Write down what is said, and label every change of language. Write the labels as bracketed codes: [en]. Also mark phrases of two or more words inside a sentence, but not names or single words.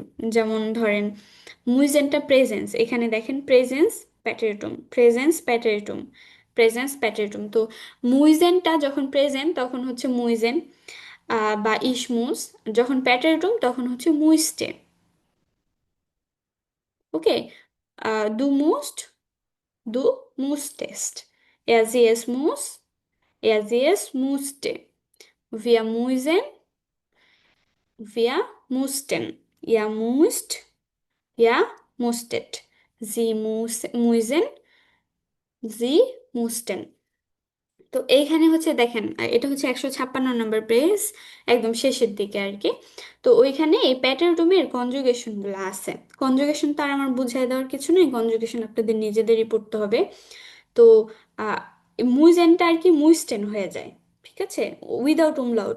[bn] যেমন ধরেন মুইজেনটা প্রেজেন্স, এখানে দেখেন [de] Präsens Präteritum, Präsens Präteritum, Präsens Präteritum. [bn] তো মুইজেনটা যখন প্রেজেন্ট তখন হচ্ছে মুইজেন বা ইসমুস, যখন প্যাটারিটুম তখন হচ্ছে মুইস্টে। [de] ওকে। du musst, du musstest, er sie es muss, er sie es musste, wir muisen, wir mussten, ihr müsst, ihr musstet, sie muisen, sie mussten। [bn] তো এইখানে হচ্ছে দেখেন, এটা হচ্ছে 156 নম্বর পেজ, একদম শেষের দিকে আর কি। তো ওইখানে এই প্যাটারটুমের কনজুগেশন গুলো আছে। কনজুগেশন তার আমার বুঝাই দেওয়ার কিছু নেই, কনজুগেশন আপনাদের নিজেদেরই পড়তে হবে। তো মুইজেনটা আর কি মুইস্টেন হয়ে যায়, ঠিক আছে, [en] without umlaut.